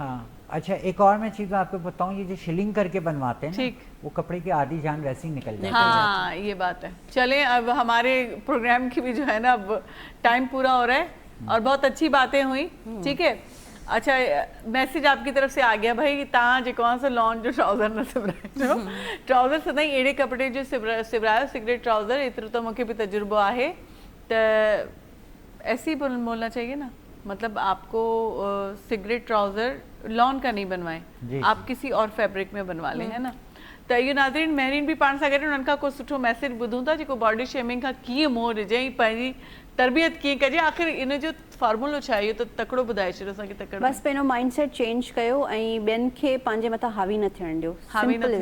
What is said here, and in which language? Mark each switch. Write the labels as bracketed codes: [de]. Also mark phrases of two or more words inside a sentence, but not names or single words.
[ur] ہاں، اچھا ایک اور میں چیز آپ کو بتاؤں، یہ جو شلنگ کر کے بنواتے ہیں نا، وہ کپڑے کی آدھی جان ویسے ہی نکل جاتی ہے. ہاں، یہ بات ہے. چلیں، اب ہمارے پروگرام کی بھی جو ہے نا اب ٹائم پورا ہو رہا ہے اور بہت اچھی باتیں ہوئی، ٹھیک ہے. اچھا، میسج آپ کی طرف سے آ گیا بھائی, [sd] तव्हां जेको आहे सो लॉन जो ट्राउज़र न सिबराइजो, ट्राउज़र सदाईं अहिड़े कपिड़े जो सिबरायो [en] cigarette trouser, [sd] एतिरो त मूंखे बि तजुर्बो आहे। [ur] ت ایسے ہی بولنا چاہیے نا، مطلب آپ کو [en] cigarette trouser [ur] لان کا نہیں بنوائیں, जी, آپ کسی اور فیبرک میں بنوا لیں، ہے نا. [sd] त इहो नाज़रीन महरीन बि पाण सां गॾु उन्हनि खां को सुठो मैसेज ॿुधूं था जेको बॉडी शेमिंग खां कीअं मुंहुं ॾिजे, पंहिंजी तरबियत कीअं कजे, आख़िर इन जो फॉर्मूलो छा आहे, इहो त तकिड़ो ॿुधाए छॾियो असांखे। तकिड़ो बस पंहिंजो माइंडसेट चेंज कयो ऐं ॿियनि खे पंहिंजे मथां हावी न थियण ॾियो, हावी न [en] simple is